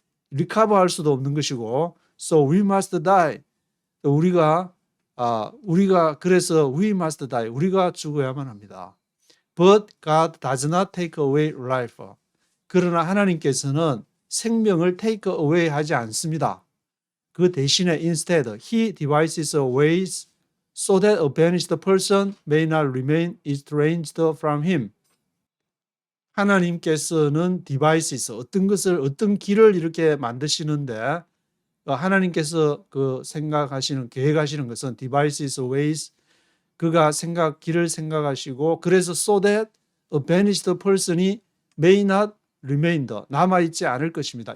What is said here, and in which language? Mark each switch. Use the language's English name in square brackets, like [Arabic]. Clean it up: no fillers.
[Korean] 리커버할 수도 없는 것이고 [English] so we must die. [Korean] 우리가 그래서 [English] we must die. [Korean] 우리가 죽어야만 합니다. [English] But God does not take away life. [Korean] 그러나 하나님께서는 생명을 [English] take away [Korean] 하지 않습니다. 그 대신에 [English] instead he devises ways so that a banished person may not remain estranged from him. [Korean] 하나님께서는 devices 어떤 길을 이렇게 만드시는데 하나님께서 그 계획하시는 것은 [English] devices ways [Korean] 그가 길을 생각하시고 그래서 [English] so that a banished person [Korean] 이 [English] may not remain [Korean] 남아있지 않을 것입니다.